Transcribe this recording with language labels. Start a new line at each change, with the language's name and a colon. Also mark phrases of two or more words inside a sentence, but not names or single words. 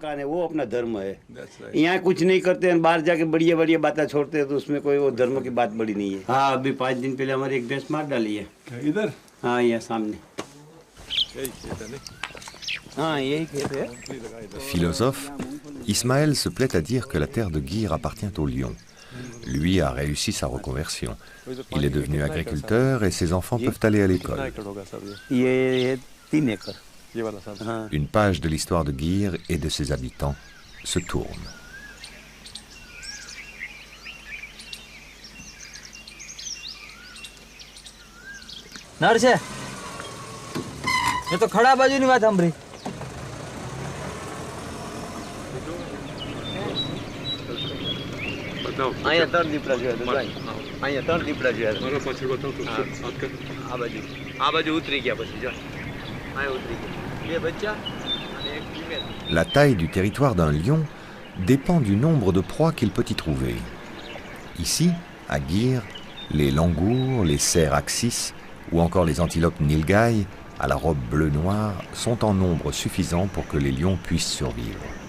French: Philosophe, Ismaël se plaît à dire que la terre de Gir appartient aux lions. Lui a réussi sa reconversion. Il est devenu agriculteur et ses enfants peuvent aller à l'école. Une page de l'histoire de Gir et de ses habitants se tourne.
Gujarati: નર એ તો ખડા બાજુની વાત સાંભળી. અહીંયા ત્રણ દીપડા જોયા અહીંયા ત્રણ દીપડા જોયા આ બાજુ ઉતરી ગયા પછી જો અહીંયા ઉતરી ગયા બે બચ્ચા અને એક ફિમેલ.
French: La taille du territoire d'un lion dépend du nombre de proies qu'il peut y trouver. Ici, à Gir, les langours, les cerfs axis ou encore les antilopes nilgai à la robe bleu-noir sont en nombre suffisant pour que les lions puissent survivre.